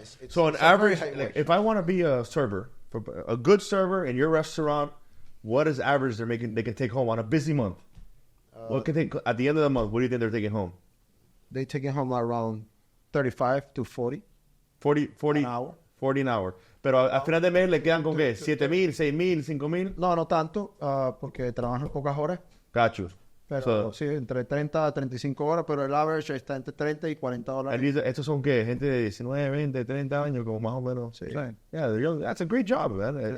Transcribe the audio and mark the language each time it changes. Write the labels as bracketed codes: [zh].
[en] So on average, like, if I want to be a server, a good server in your restaurant, what is average they can take home on a busy month? What can they at the end of the month? What do you think they're taking home? They taking home around 35 to 40. 40 an hour. 40 an hour. [es] Pero al final de mes le quedan con qué? 7,000, 6,000, 5,000. No tanto, porque trabajan pocas horas. [en] Got you. [es] Pero sí, entre 30 a 35 horas, pero el average está entre 30 y 40 dólares. ¿Estos son qué? Gente de 19, 20, 30 años, como más o menos. Sí. [en] Yeah, that's a great job, man.